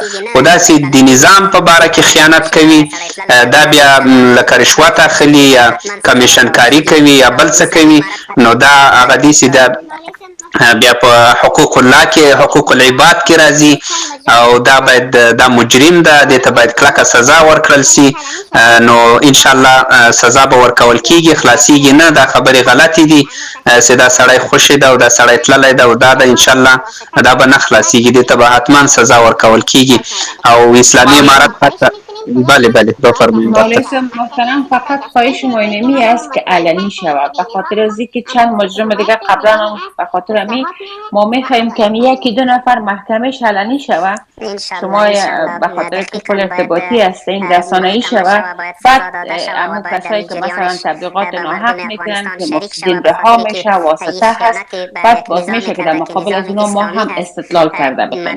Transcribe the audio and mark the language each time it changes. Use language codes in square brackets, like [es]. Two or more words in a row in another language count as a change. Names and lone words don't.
[ps] خو داسې د نظام په باره کې خیانت کوي، دا بیا لکه رشوت اخلي یا کمیشن کاري کوي یا بل څه کوي، نو دا هغه دي چې دا بیا په حقوق الله کې، حقوق العباد کې راځي، او دا باید دا مجرم ده، دې ته باید کلکه سزا ورکړل سي. نو انشاءالله سزا به ورکول کېږي، خلاصېږي نه. دا خبرې غلطې دي چې دا سړی خوشې ده او دا سړی تللی ده او دا ده، انشاءالله دا به نه خلاصېږي، دې ته به حتما سزا ورکول کېږي. او اسلامي امارت حتی [fa] بله بفرمایید. مولوی صاحب محترم، فقط خواهش ما اینمی است که علنی شود، به خاطر از اینکه چند مجرم دیگه قبلا هم به خاطر امی ما میخواهیم که یکی دو نفر محکمش علنی شود. شما به خاطر که کل ارتباطی هستین رسانه‌ای شود، بعد همون کسایی که مثلا تبلیغات ناحق میکنن که مفسدین رها میشه، واسطه هست، بعد باز میشه که در مقابل از اونا ما هم استدلال کرده بکنیم.